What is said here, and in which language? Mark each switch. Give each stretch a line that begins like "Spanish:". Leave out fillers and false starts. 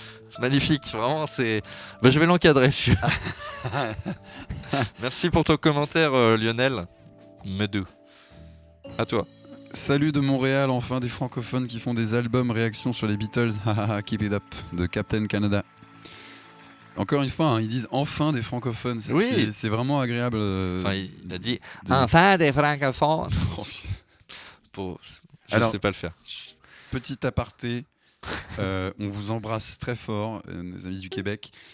French: C'est magnifique, vraiment, c'est. Bah, je vais l'encadrer celui-là. Merci pour ton commentaire, Lionel Médou. À toi. Salut de Montréal, enfin des francophones qui font des albums réaction sur les Beatles.
English: Keep it up, de Captain Canada.
French: Encore une fois, hein, ils disent enfin des francophones. Oui. C'est vraiment agréable. Enfin, il a dit enfin des francophones. Je sais pas le faire. Petit aparté, on vous embrasse très fort, nos amis du Québec.